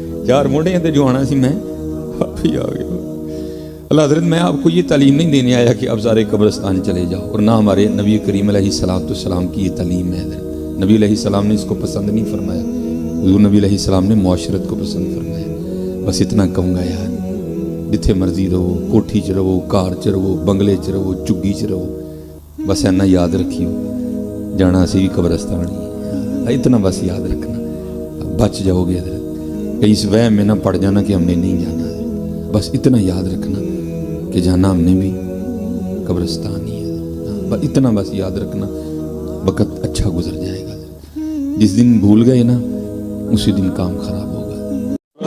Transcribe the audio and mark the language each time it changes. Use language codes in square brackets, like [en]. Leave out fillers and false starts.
[pa] 4 مونڈیاں تے جو آنا سی میں آپ ہی آ گیا. [ur] اللہ حضرت میں آپ کو یہ تعلیم نہیں دینے آیا کہ اب سارے قبرستان چلے جاؤ، اور نہ ہمارے نبی کریم علیہ السلام کی یہ تعلیم ہے. نبی علیہ السلام نے اس کو پسند نہیں فرمایا، حضور نبی علیہ السلام نے معاشرت کو پسند فرمایا. بس اتنا کہوں گا یار، [pa] جتھے مرضی رہو، کوٹھی چ رہو، کار چ رہو، بنگلے چ رہو، چگی چ رہو، بس اینا یاد رکھیو جانا اسی بھی قبرستان ہی. [ur] اتنا بس یاد رکھنا، بچ جاؤ گے. کہیں اس وہم میں نہ پڑ جانا کہ ہم نے نہیں جانا. بس اتنا یاد رکھنا کہ جانا ہم نے بھی قبرستان ہی ہے. بس اتنا بس یاد رکھنا، وقت اچھا گزر جائے گا. جس دن بھول گئے نا اسی دن کام خراب ہوگا.